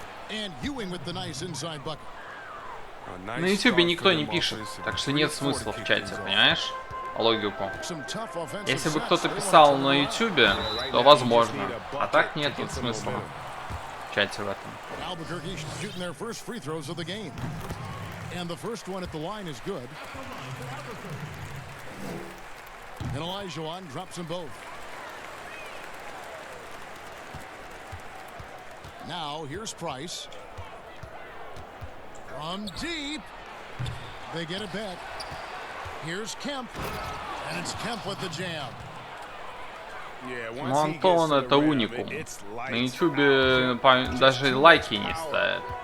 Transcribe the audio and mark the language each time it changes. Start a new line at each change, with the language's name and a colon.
English: And Ewing with the nice inside bucket.
Russian: На ютубе никто не пишет, так что нет смысла в чате, понимаешь? Логику. Если бы кто-то писал на ютубе, то возможно. А так нет смысла в чате в этом.
English: And the first one at the line is good. And Elijah drops them both. Now here's Price. From deep. They get it back. Here's Kemp. And it's Kemp with the jam.
Russian: Ну, Антон это уникум. На ютубе даже лайки не ставят.